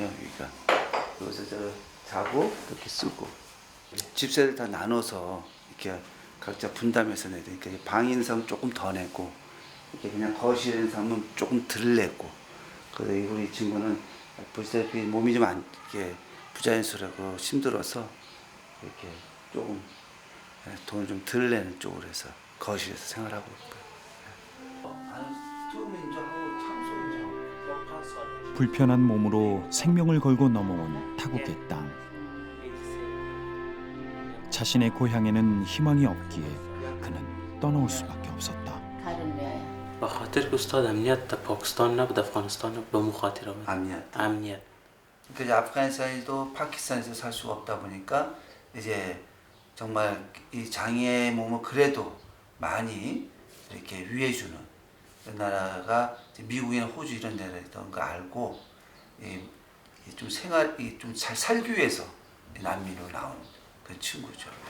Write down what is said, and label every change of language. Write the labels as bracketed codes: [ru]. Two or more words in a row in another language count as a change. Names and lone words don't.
[ko] 여기가 여기서 저 자고 이렇게 쓰고 집세를 다 나눠서 이렇게 각자 분담해서 내야 되니까 방 있는 사람 조금 더 내고 이렇게 그냥 거실에 있는 사람은 조금 덜 내고 그래서 우리 친구는 보시다시피 몸이 좀 안 이렇게 부자연스럽고 힘들어서 이렇게 조금 돈을 좀 덜 내는 쪽으로 해서 거실에서 생활하고 있고요. 불편한 몸으로 생명을 걸고 넘어온 타국의 땅. 자신의 고향에는 희망이 없기에 그는 떠나올 수밖에 없었다. [fa] به خاطر که استاد امنیت در پاکستان نبود افغانستان نبود به مخاطره بود امنیت [ko] 그러니까 아프가니스탄에도 파키스탄에서 살 수가 없다 보니까 이제 정말 이 장애의 몸을 그래도 많이 이렇게 위해주는 나라가 미국이나 호주 이런 데라던 거 알고 이 좀 생활이 좀 잘 살기 위해서 난민으로 나온 그런 친구죠.